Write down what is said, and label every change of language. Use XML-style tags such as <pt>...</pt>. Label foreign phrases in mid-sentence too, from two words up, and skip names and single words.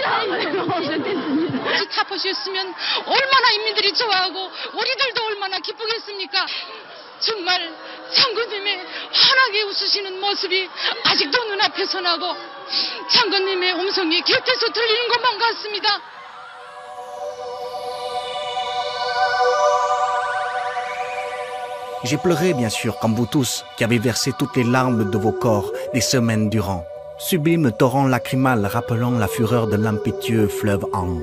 <ko>타보셨으면 얼마나 인민들이 좋아하고 우리들도 얼마나 기쁘겠습니까? 정말 장군님의 환하게 웃으시는 모습이 아직도 눈앞에서 나고 장군님의 음성이 곁에서 들리는 것만 같습니다.</ko> <fr>J'ai pleuré, bien sûr, comme vous tous, qui avez versé toutes les larmes de vos corps des semaines durant. Sublime torrent lacrymal rappelant la fureur de l'impétueux fleuve Han.</fr>